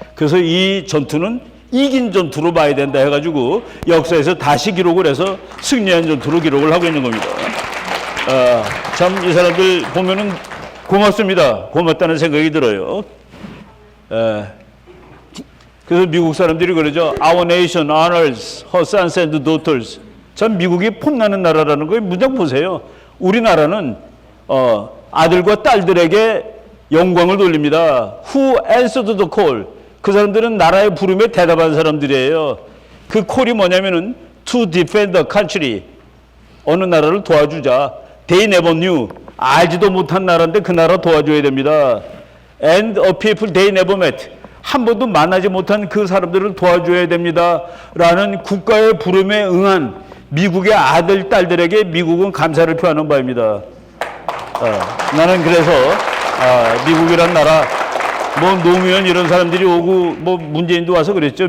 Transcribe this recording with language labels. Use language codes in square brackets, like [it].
[ko] 그래서 이 전투는 이긴 전투로 봐야 된다 해가지고 역사에서 다시 기록을 해서 승리한 전투로 기록을 하고 있는 겁니다. 참 이 사람들 보면은 고맙습니다. 고맙다는 생각이 들어요. 그래서 미국 사람들이 그러죠. [en] Our nation honors her sons and daughters. [ko] 참 미국이 폼나는 나라라는 걸 문장 보세요. 우리나라는 아들과 딸들에게 영광을 돌립니다. [en] Who answered the call? [ko] 그 사람들은 나라의 부름에 대답한 사람들이에요. 그 콜이 뭐냐면은 [en] to defend the country. [ko] 어느 나라를 도와주자. [en] They never knew. [ko] 알지도 못한 나라인데 그 나라 도와줘야 됩니다. [en] And a people they never met. [ko] 한 번도 만나지 못한 그 사람들을 도와줘야 됩니다. 라는 국가의 부름에 응한 미국의 아들, 딸들에게 미국은 감사를 표하는 바입니다. 나는 그래서 미국이란 나라, 뭐 노무현 이런 사람들이 오고 뭐 문재인도 와서 그랬죠.